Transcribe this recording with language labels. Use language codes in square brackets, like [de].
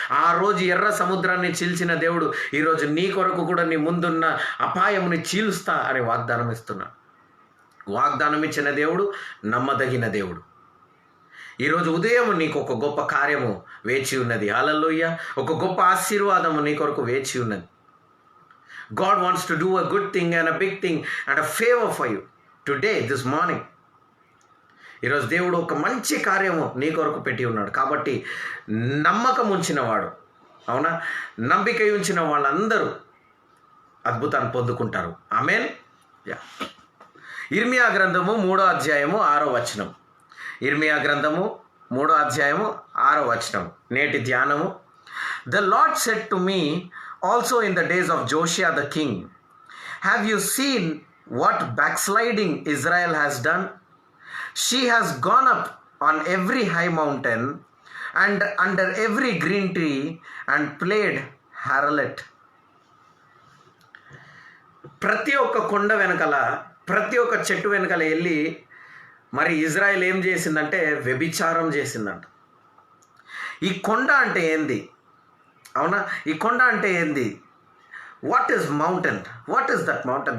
[te] ఆ రోజు ఎర్ర సముద్రాన్ని చీల్చిన దేవుడు ఈరోజు నీ కొరకు కూడా నీ ముందున్న అపాయముని చీలుస్తా అని వాగ్దానం ఇస్తున్నా. వాగ్దానం ఇచ్చిన దేవుడు నమ్మదగిన దేవుడు. ఈరోజు ఉదయం నీకు ఒక గొప్ప కార్యము వేచి ఉన్నది. హల్లెలూయా. ఒక గొప్ప ఆశీర్వాదము నీ కొరకు వేచి ఉన్నది. [en] God wants to do a good thing and a big thing and a favor for you today, this morning. [te] ఈరోజు దేవుడు ఒక మంచి కార్యము నీ కొరకు పెట్టి ఉన్నాడు. కాబట్టి నమ్మకం ఉంచినవాడు, అవునా, నమ్మిక ఉంచిన వాళ్ళందరూ అద్భుతాన్ని పొందుకుంటారు. ఆమేన్. ఇర్మియా గ్రంథము 3వ అధ్యాయము 6వ వచనం. ఇర్మియా గ్రంథము 3వ అధ్యాయము 6వ వచనం. నేటి ధ్యానము. [en] The Lord said to me also in the days of Josiah the king, have you seen what backsliding Israel has done? She has gone up on every high mountain and under every green tree and played harlot. [te] ప్రతి ఒక్క కొండ వెనకల, ప్రతి ఒక్క చెట్టు వెనకల వెళ్ళి మరి ఇజ్రాయెల్ ఏం చేసిందంటే వ్యభిచారం చేసిందంట. ఈ కొండ అంటే ఏంది, అవునా? ఈ కొండ అంటే ఏంది? [en] What is mountain? What is that mountain?